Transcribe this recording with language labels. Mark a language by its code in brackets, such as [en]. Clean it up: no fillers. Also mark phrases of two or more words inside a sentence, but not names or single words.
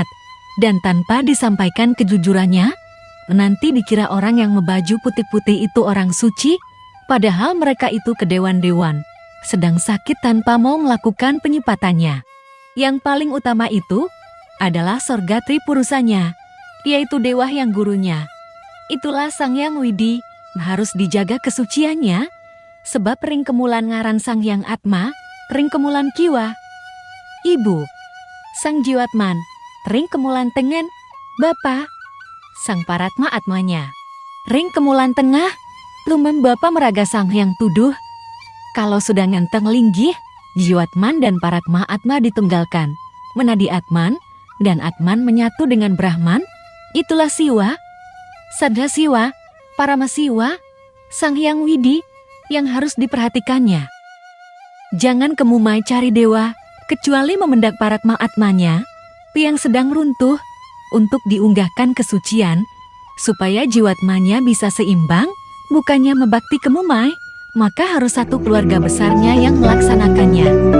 [id] Dan tanpa disampaikan kejujurannya, nanti dikira orang yang membaju putih-putih itu orang suci, padahal mereka itu kedewan-dewan, sedang sakit tanpa mau melakukan penyipatannya. Yang paling utama itu adalah sorga tripurusanya, yaitu dewa yang gurunya. Itulah Sang Hyang Widi, harus dijaga kesuciannya, sebab [ban] ring kemulan ngaran Sang Hyang Atma, ring kemulan kiwa. [id] Ibu, Sang Jiwatman, [ban] ring kemulan tengen, [id] Bapa, Sang Paratma Atmanya. [ban] Ring kemulan tengah, lumem Bapa meraga Sang Hyang Tuduh. [id] Kalau sudah [ban] ngenteng linggih, [id] Jiwatman dan Paratma Atma ditunggalkan. Menadi Atman, dan Atman menyatu dengan Brahman, itulah Siwa, Sadha Siwa, Parama Siwa, Sang Hyang Widi, yang harus diperhatikannya. Jangan kemumai cari dewa, kecuali memendak Paratma Atmanya, yang sedang runtuh, untuk diunggahkan kesucian, supaya jiwatmanya bisa seimbang, bukannya membakti kemumai, maka harus satu keluarga besarnya yang melaksanakannya.